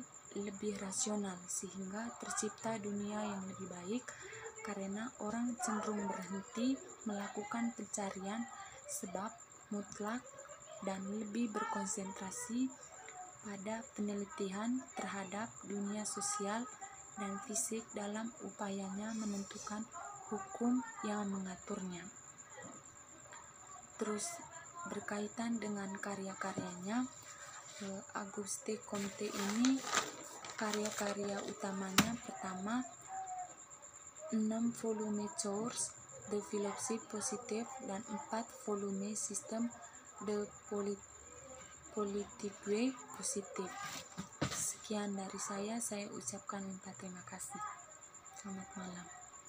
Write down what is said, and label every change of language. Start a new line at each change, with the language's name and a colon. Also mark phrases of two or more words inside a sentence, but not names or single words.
Indonesian: lebih rasional, sehingga tercipta dunia yang lebih baik karena orang cenderung berhenti melakukan pencarian sebab mutlak dan lebih berkonsentrasi pada penelitian terhadap dunia sosial dan fisik dalam upayanya menentukan hukum yang mengaturnya. Terus berkaitan dengan karya-karyanya, Auguste Comte ini karya-karya utamanya pertama 6 volume Cours de Philosophie Positive dan 4 volume Système de Politique Positive. Sekian dari saya ucapkan terima kasih. Selamat malam.